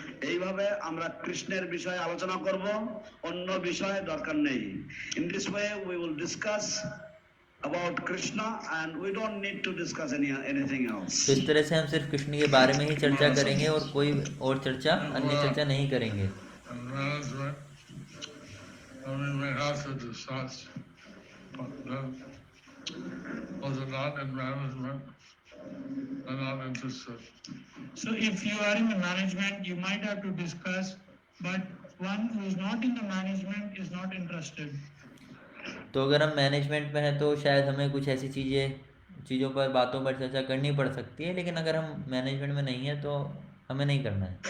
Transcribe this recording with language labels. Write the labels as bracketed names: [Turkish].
[Bangla] এইভাবে আমরা কৃষ্ণের বিষয়ে আলোচনা করব, অন্য বিষয়ে দরকার নেই। [English] In this way we will discuss about Krishna and we don't need to discuss anything else. [Hindi] तो इस तरह से हम सिर्फ कृष्ण के बारे में ही चर्चा करेंगे और कोई और चर्चा अन्य चर्चा नहीं करेंगे। [English] And management, we have to discuss, but then, those are not in management, they're not interested. So if you are in the management, you might have to discuss, but one who is not in the management is not interested. [Hindi] तो अगर हम management में हैं तो शायद हमें कुछ ऐसी चीज़ों पर बातों पर चर्चा करनी पड़ सकती है, लेकिन अगर हम मैनेजमेंट में नहीं है तो हमें नहीं करना है।